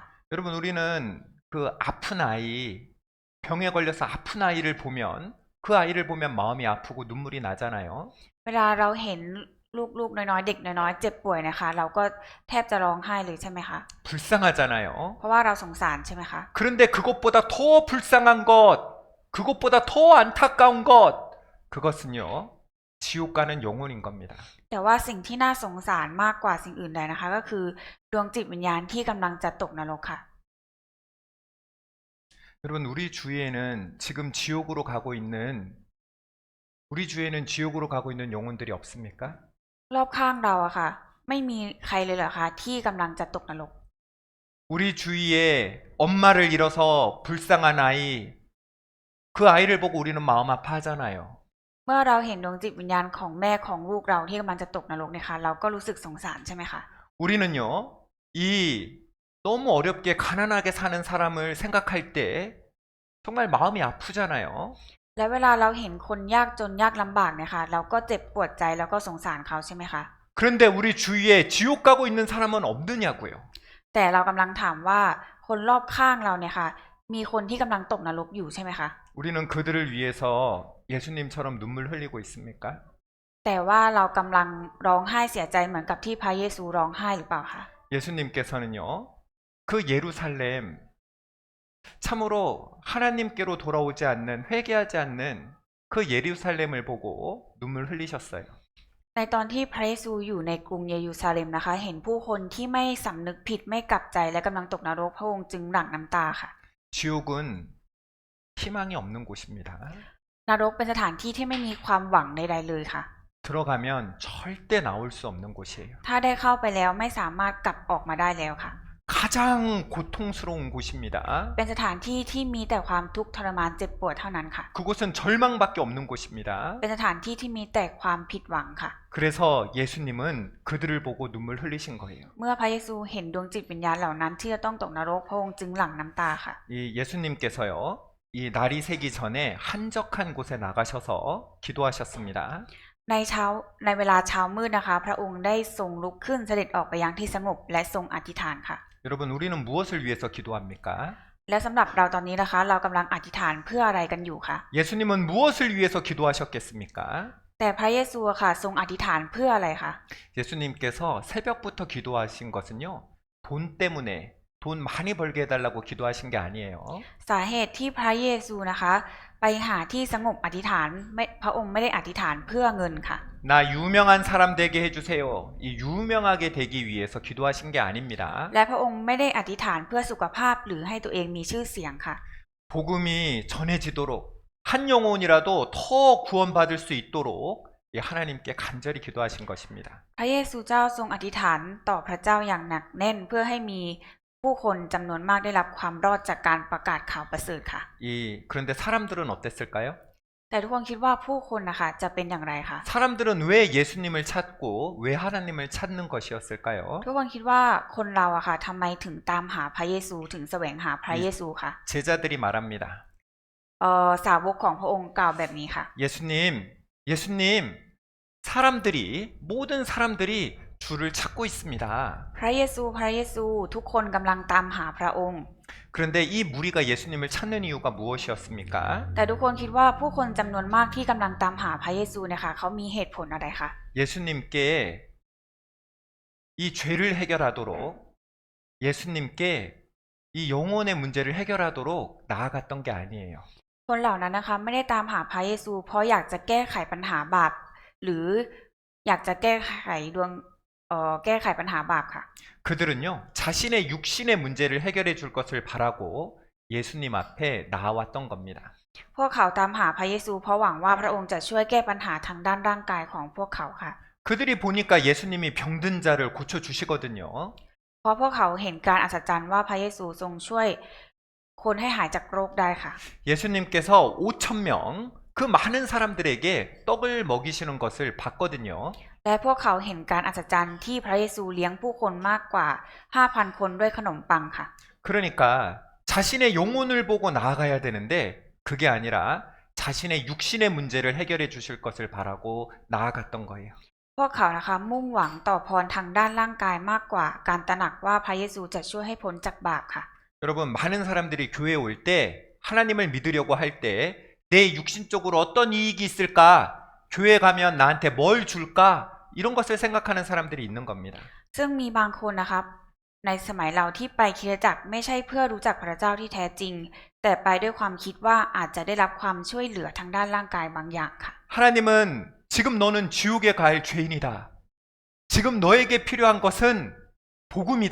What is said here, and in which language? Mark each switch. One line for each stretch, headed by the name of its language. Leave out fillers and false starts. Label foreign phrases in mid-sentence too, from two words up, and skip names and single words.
Korean: 여러분, 우리는 그 아픈 아이, 병에 걸려서 아픈 아이를 보면 그 아이를 보면 마음이 아프고 눈물이 나잖아요.
Thai: เวลาเราเห็นลูกๆน้อยๆเด็กน้อยๆเจ็บป่วยนะคะ เราก็แทบจะร้องไห้เลยใช่ไหมคะ
Korean: 불쌍하잖아요.
Thai: เพราะว่าเราสงสารใช่ไหมคะ
Korean: 그런데 그것보다 더 불쌍한 것, 그것보다 더 안타까운 것, 그것은요, 지옥 가는 영혼인 겁니다.
Thai: แต่ว่าสิ่งที่น่าสงสารมากกว่าสิ่งอื่นใดนะคะ ก็คือดวงจิตวิญญาณที่กำลังจะตกนรกค่ะ
Korean: 여러분, 우리 주위에는 지금 지옥으로 가고 있는 영혼들이 없습니까?
Thai: รอบข้างเราอะค่ะ ไม่มีใครเลยเหรอคะที่กำลังจะตกนรก
Korean: 우리 주위에 엄마를 잃어서 불쌍한 아이, 그 아이를 보고 우리는 마음 아파하잖아요.
Thai: เมื่อเราเห็นดวงจิตวิญญาณของแม่ของลูกเราที่กำลังจะตกนรกเนี่ยค่ะเราก็รู้สึกสงสารใช่ไหมคะ
Korean: 우리는요, 이 너무 어렵게 가난하게 사는 사람을 생각할 때 정말 마음이 아프잖아요.
Thai: และเวลาเราเห็นคนยากจนยากลำบากเนี่ยค่ะเราก็เจ็บปวดใจแล้วก็สงสารเขาใช่ไหมคะ
Korean: 그런데 우리 주위에 지옥 가고 있는 사람은 없느냐고요.
Thai: แต่เรากำลังถามว่าคนรอบข้างเราเนี่ยค่ะมีคนที่กำลังตกนรกอยู่ใช่ไหมคะ
Korean: 우리는 그들을 위해서 예수님처럼 눈물 흘리고 있습니까?
Thai: แต่ว่าเรากำลังร้องไห้เสียใจเหมือนกับที่พระเยซูร้องไห้หรือเปล่าคะ
Korean: 예수님께서는요, 그 예루살렘, 참으로 하나님께로 돌아오지 않는, 회개하지 않는 그 예루살렘을 보고 눈물 흘리셨어요.
Thai: ในตอนที่พระเยซูอยู่ในกรุงเยรูซาเล็มนะคะเห็นผู้คนที่ไม่สำนึกผิดไม่กลับใจและกำลังตกนรกพระองค์จึงหลั่งน้ำตาค่ะ
Korean: 지옥은 희망이 없는 곳입니다.
Thai: นรกเป็นสถานที่ที่ไม่มีความหวังใดๆเลยค่ะ
Korean: 들어가면 절대 나올 수 없는 곳이에요.
Thai: ถ้าได้เข้าไปแล้วไม่สามารถกลับออกมาได้แล้วค่ะ
Korean: 가장 고통스러운 곳입니다.
Thai: เป็นสถานที่ที่มีแต่ความทุกข์ทรมานเจ็บปวดเท่านั้นค่ะ
Korean: 그곳은 절망밖에 없는 곳입니다.
Thai: เป็นสถานที่ที่มีแต่ความผิดหวังค่ะ
Korean: 그래서 예수님은 그들을 보고 눈물 흘리신 거예요.
Thai: เมื่อพระเยซูเห็นดวงจิตวิญญาณเหล่านั้นที่จะต้องตกนรกพระองค์จึงหลั่งน้ำตาค่ะ
Korean: 이 예수님께서요, 이 날이 새기 전에 한적한 곳에 나가셔서 기도하셨습니다.
Thai: ในเวลาเช้ามืดนะคะ พระองค์ได้ทรงลุกขึ้นเสด็จออกไปยังที่สงบและทรงอธิษฐานค่ะ
Korean: 여러분, 우리는 무엇을 위해서 기도합니까?
Thai: และสำหรับเราตอนนี้นะคะ เรากำลังอธิษฐานเพื่ออะไรกันอยู่คะ
Korean: 예수님은 무엇을 위해서 기도하셨겠습니까?
Thai: แต่พระเยซูค่ะทรงอธิษฐานเพื่ออะไรคะ
Korean: 예수님께서 새벽부터 기도하신 것은요, 돈 때문에 돈 많이 벌게 해달라고 기도하신 게 아니에요.
Thai: สาเหตุที่พระเยซูนะคะ ไปหาที่สงบอธิษฐานพระองค์ไม่ได้อธิษฐานเพื่อเงินค่ะ
Korean: 나 유명한 사람 되게 해주세요. 이 유명하게 되기 위해서 기도하신 게 아닙니다.
Thai: และพระองค์ไม่ได้อธิษฐานเพื่อสุขภาพหรือให้ตัวเองมีชื่อเสียงค่ะ
Korean: 복음이 전해지도록 한 영혼이라도 더 구원받을 수 있도록 하나님께 간절히 기도하신 것입니다.
Thai: พระเยซูเจ้าทรงอธิษฐานต่อพระเจ้าอย่างหนักแน่นเพื่อให้มีผู้คนจำนวนมากได้รับความรอดจากการประกาศข่าวประเสริฐค่ะ
Korean: 그런데 사람들은 어땠을까요?
Thai: แต่ทุกคนคิดว่าผู้คนนะคะจะเป็นอย่างไรคะ
Korean: 사람들은 왜 예수님을 찾고 왜 하나님을 찾는 것이었을까요?
Thai: ทุกคนคิดว่าคนเราอะค่ะทำไมถึงตามหาพระเยซูถึงแสวงหาพระเยซูคะ
Korean: 제자들이 말합니다.
Thai: สาวกของพระองค์กล่าวแบบนี้ค่ะ
Korean: 예수님, 사람들이 모든 사람들이 주를 찾고 있습니다.
Thai: พระเยซูทุกคนกำลังตามหาพระองค์
Korean: 그런데 이 무리가 예수님을 찾는 이유가 무엇이었습니까?
Thai: แต่ทุกคนคิดว่าผู้คนจำนวนมากที่กำลังตามหาพระเยซูนะคะเขามีเหตุผลอะไรคะ
Korean: 예수님께 이 죄를 해결하도록 예수님께 이 영혼의 문제를 해결하도록 나아갔던 게 아니에요.
Thai: คนเหล่านั้นนะคะไม่ได้ตามหาพระเยซูเพราะอยากจะแก้ไขปัญหาบาปหรืออยากจะแก้ไขปัญหาบาปค่ะ
Korean: 그들은요, 자신의 육신의 문제를 해결해 줄 것을 바라고 예수님 앞에 나왔던 겁니다.
Thai: พวกเขาตามหาพระเยซูเพราะหวังว่าพระองค์จะช่วยแก้ปัญหาทางด้านร่างกายของพวกเขาค่ะ
Korean: 그들이 보니까 예수님이 병든 자를 고쳐 주시거든요.
Thai: เพราะพวกเขาเห็นการอัศจรรย์ว่าพระเยซูทรงช่วยคนให้หายจากโรคได้ค่ะ
Korean: 예수님께서 5,000명 그 많은 사람들에게 떡을 먹이시는 것을 봤거든요.
Thai: และพวกเขาเห็นการอัศจรรย์ที่พระเยซูเลี้ยงผู้คนมากกว่า 5,000 คนด้วยขนมปังค่ะ
Korean: 그러니까 자신의 영혼을 보고 나아가야 되는데 그게 아니라 자신의 육신의 문제를 해결해 주실 것을 바라고 나아갔던 거예요.
Thai: พวกเขานะคะมุ่งหวังต่อพรทางด้านร่างกายมากกว่าการตระหนักว่าพระเยซูจะช่วยให้พ้นจากบาปค่ะ
Korean: 여러분, 많은 사람들이 교회에 올 때 하나님을 믿으려고 할 때 내 육신적으로 어떤 이익이 있을까? 교회 가면 나한테 뭘 줄까? 이런 것을 생각하는 사람들이 있는 겁니다.
Thai: ซึ่งมีบางคนนะครับในสมัยเราที่ไปคริสตจักรไม่ใช่เพื่อรู้จักพระเจ้าที่แท้จริง แต่ไปด้วยความคิดว่าอาจจะได้รับความช่วยเหลือทางด้านร่างกายบางอย่างค่ะ
Korean: 하나님은 지금 너는 지옥에 갈 죄인이다. 지금 너에게 필요한 것은 복음이다.